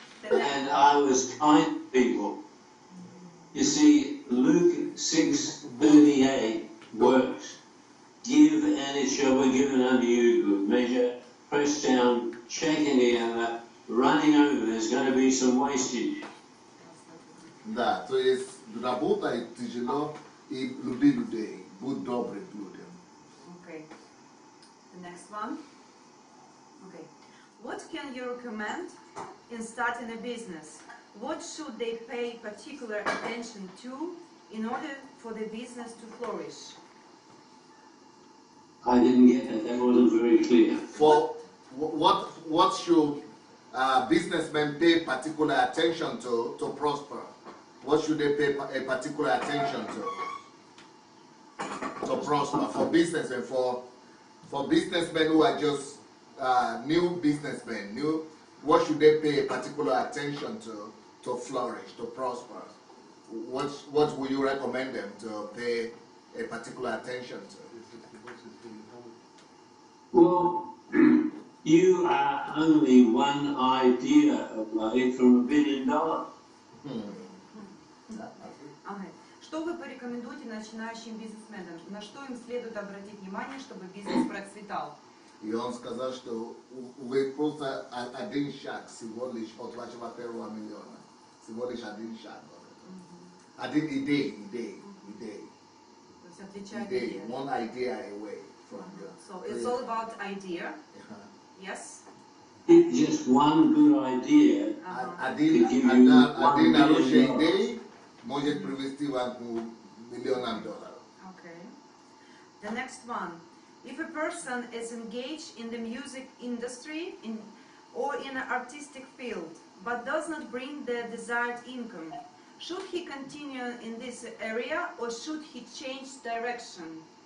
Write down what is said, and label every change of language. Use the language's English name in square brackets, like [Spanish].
[English] And I was kind to people. You see, Luke 6:38 works. Give, and it shall be given unto you, good measure, pressed down, shaken together, running over. There's going to be some wastage. [Russian] Да, то есть работа тяжело и люби людей, будь добрым людям. [English] Okay. The next one. Okay. What can you recommend in starting a business? What should they pay particular attention to in order for the business to flourish? I didn't get that. That wasn't very clear. For what should businessmen pay particular attention to prosper? What should they pay a particular attention to prosper for business and for businessmen who are just new businessmen? What should they pay a particular attention to flourish, to prosper? What would you recommend them to pay a particular attention to? Well, you are only one idea away from $1 billion. Okay. [Russian] Что вы порекомендуете начинающим бизнесменам? На что им следует обратить внимание, чтобы бизнес процветал? И он сказал, что вы просто один шаг всего лишь от вашего первого миллиона. Всего лишь один шаг. Один идея. То есть отличает идея. [English] One idea away from you. So it's all about idea. Yes. Just one good idea. [Russian] Один хороший идея может привести вас к $1 миллион. [English] Okay. The next one. If a person is engaged in the music industry or in an artistic field, but does not bring the desired income, should he continue in this area or should he change direction?